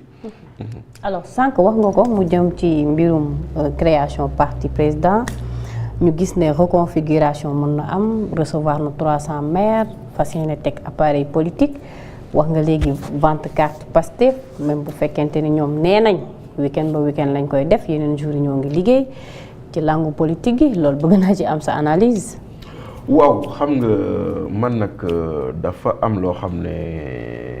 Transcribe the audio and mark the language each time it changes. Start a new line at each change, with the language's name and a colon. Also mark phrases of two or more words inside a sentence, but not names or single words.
Wolof: alors sànq wax nga ko mu jëm ci mbirum
French: création parti président
Wolof: ñu gis ne reconfiguration mën na am recevoir na 300 maires fas yéene teg
French: appareil politique.
Wolof: wax nga léegi
French: vente carte
Wolof: Pastef même bu fekkente ni ñoom nee nañ week-end ba week-end lañ koy def yeneen jours yi ñoo ngi liggéey ci
French: langue politique
Wolof: gi loolu bëgg naa ci am sa analyse. waaw xam nga man nag dafa am loo xam ne